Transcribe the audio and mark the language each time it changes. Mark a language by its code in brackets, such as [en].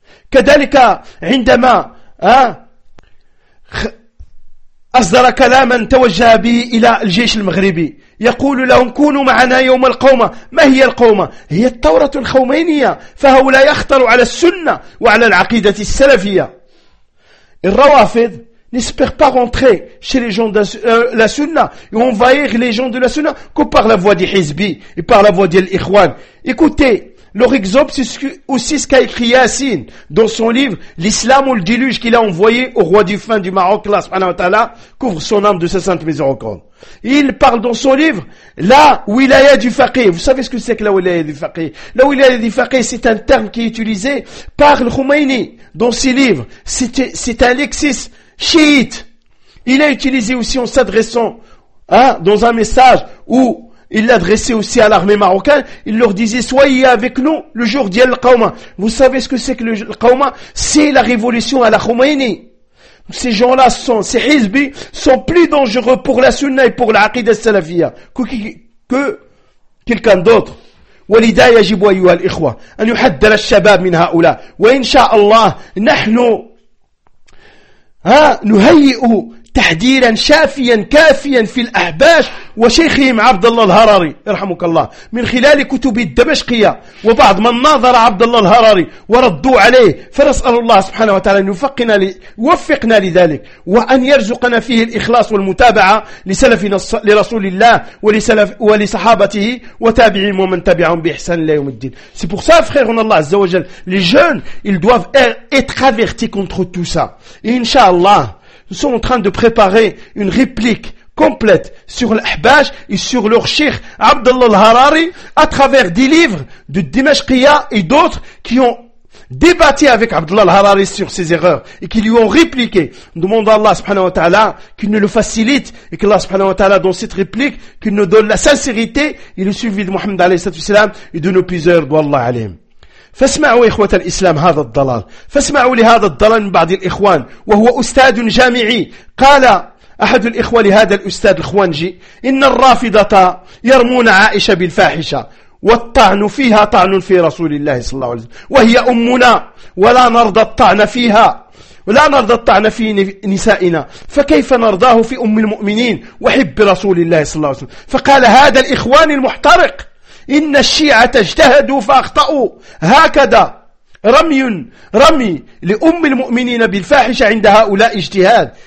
[ar] كذلك عندما أصدر كلاما توجه به إلى الجيش المغربي يقول لهم كونوا معنا يوم القومة. ما هي القومة؟ هي الثورة الخمينية. فهؤلاء يخطروا على السنة وعلى العقيدة السلفية. [fr] الروافض n'espère pas rentrer chez les gens de la Sunna et envahir les gens de la Sunna que par la voix des Hizbi et par la voix des Ikhwan. Écoutez, leur exemple, c'est aussi ce qu'a écrit Yassine dans son livre « L'Islam ou le déluge » qu'il a envoyé au roi du fin du Maroc, Allah subhanahu wa ta'ala, couvre son âme de sa sainte miséricorde. Il parle dans son livre « La wilaya du faqih ». Vous savez ce que c'est que la wilaya du faqih? La wilaya du faqih, c'est un terme qui est utilisé par le Khomeini dans ses livres. C'est un lexis chiite. Il a utilisé aussi en s'adressant dans un message où il l'adressait aussi à l'armée marocaine, il leur disait soyez avec nous le jour d'Yel Qawma. Vous savez ce que c'est que le Qawma? C'est la révolution à la Khomeini. Ces gens-là sont, ces Hizbi sont plus dangereux pour la Sunna et pour l'Aqida Salafia que quelqu'un d'autre. [ar] ولذا يجب أيها الإخوة أن يحذر الشباب من هؤلاء وإن شاء الله نحن نهيئ تحذيرا شافيا كافيا في الأحباش وشيخهم عبد الله الهراري رحمك الله من خلال كتب الدمشقية وبعض من ناظر عبد الله الهراري وردوا عليه. فنسأل الله سبحانه وتعالى أن يوفقنا لذلك وأن يرزقنا فيه الإخلاص والمتابعة لسلفنا لرسول الله ولسلف ولصحابته وتابعين ومن تبعهم بإحسان إلى يوم الدين. [fr] C'est pour ça, frère, on Allah Azza wa Jal, les jeunes, ils doivent être avertis contre tout ça. Et Inch'Allah, nous sommes en train de préparer une réplique complète sur l'Ahbash et sur leur cheikh Abdallah al-Harari à travers des livres de Dimashqiya et d'autres qui ont débattu avec Abdallah al-Harari sur ses erreurs et qui lui ont répliqué. Nous demandons à Allah subhanahu wa ta'ala qu'il nous le facilite et qu'Allah subhanahu wa ta'ala dans cette réplique qu'il nous donne la sincérité et le suivi de Muhammad alayhi salatu wasalam et de nos plusieurs d'Allah alayhim. [ar] فاسمعوا إخوة الإسلام هذا الضلال، فاسمعوا لهذا الضلال من بعض الإخوان وهو أستاذ جامعي. قال أحد الإخوة لهذا الأستاذ الخوانجي: إن الرافضة يرمون عائشة بالفاحشة والطعن فيها طعن في رسول الله صلى الله عليه وسلم، وهي أمنا ولا نرضى الطعن فيها، ولا نرضى الطعن في نسائنا، فكيف نرضاه في أم المؤمنين وحب رسول الله صلى الله عليه وسلم؟ فقال هذا الإخوان المحترق: إن الشيعة اجتهدوا فأخطأوا، هكذا رمي لأم المؤمنين بالفاحشة عند هؤلاء اجتهاد.